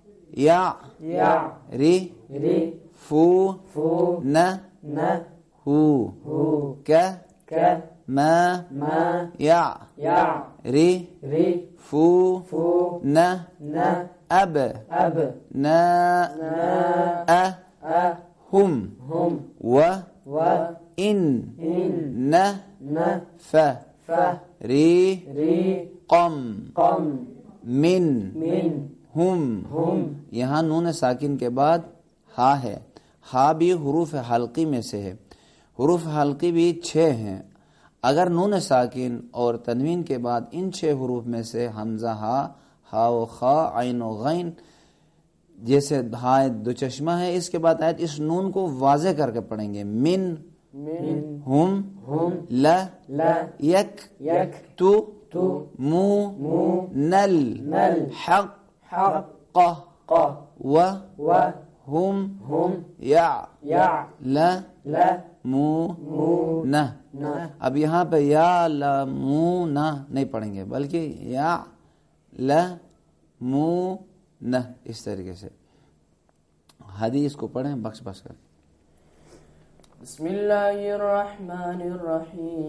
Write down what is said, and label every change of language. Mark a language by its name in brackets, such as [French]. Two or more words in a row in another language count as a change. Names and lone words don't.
[Arabic] یا یا ری ری فو فو نہ نہ ہو ہو کہ کہ ما ما یا یا ری ری فو فو نہ نہ اب اب نا نا ہم ہم و و ان ان نہ نہ ف ف ری ری قم قم من من ہم ہم [Urdu] یہاں نون ساکن کے بعد ہا ہے. ہا بھی حروف حلقی میں سے ہے. حروف حلقی بھی 6 ہیں. اگر نون ساکن اور تنوین کے بعد ان 6 حروف میں سے حمزہ ہا و خا عین و غین جیسے ہا دو چشمہ ہے، اس کے بعد آیت اس نون کو واضح کر کے پڑھیں گے. [Arabic] من من ہم ہم لا لا یک یک تو تو مو مو نل نل حق حق ق و و ہم ہم یا یا لا لا مو مو نہ. نہ [Urdu] اب یہاں پہ [Arabic] یا لا مو نہ [Urdu] نہیں پڑھیں گے، بلکہ [Arabic] یا لا مو نہ. [Urdu] اس طریقے سے حدیث کو پڑھیں بخش بخش کر. [Arabic] بسم اللہ الرحمن الرحیم